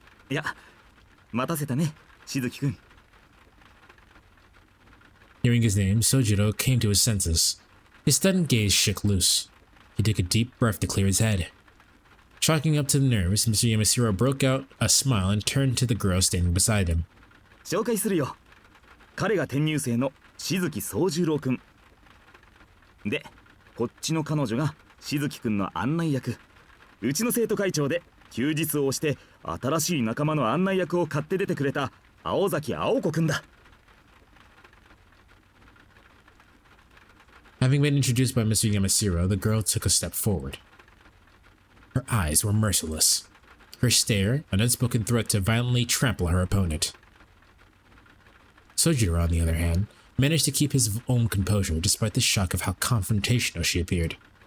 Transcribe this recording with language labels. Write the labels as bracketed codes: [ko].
[ja] いや、待たせたね、しずきくん。 [en] Hearing his name, Sojiro came to his senses. His stunned gaze shook loose. He took a deep breath to clear his head. Chalking up to the nerves, Mr. Yamashiro broke out a smile and turned to the girl standing beside him. [ja] 紹介するよ。彼が転入生のしずき宗十郎くん。で、こっちの彼女がしずきくんの案内役。うちの生徒会長で休日を押して新しい仲間の案内役を買って出てくれた青崎青子くんだ。 [en] Having been introduced by Mr. Yamashiro, the girl took a step forward. Her eyes were merciless. Her stare, an unspoken threat to violently trample her opponent. Sojiro, on the other hand, managed to keep his own composure despite the shock of how confrontational she appeared.